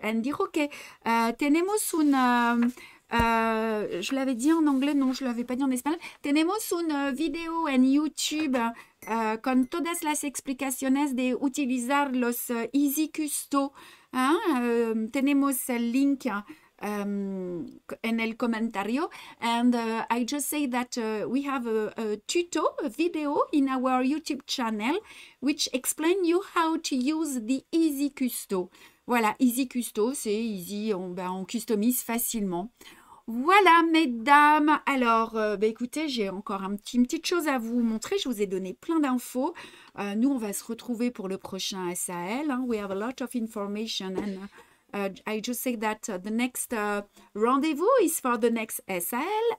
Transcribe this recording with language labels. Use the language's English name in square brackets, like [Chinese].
[English] And [Spanish] dijo que tenemos una... [French] je l'avais dit en anglais, non, je ne l'avais pas dit en espagnol. [Spanish] Tenemos una video en YouTube con todas las explicaciones de utilizar los Easy Custo. Tenemos el link en el comentario. [English] And I just say that we have a video in our YouTube channel which explain you how to use the Easy Custo. [French] Voilà, Easy Custo, c'est easy, on customise facilement. Voilà, mesdames. Alors, écoutez, j'ai encore une petite chose à vous montrer. Je vous ai donné plein d'infos. Nous, on va se retrouver pour le prochain SAL. Hein. [English] We have a lot of information. And I just say that the next rendezvous is for the next SAL.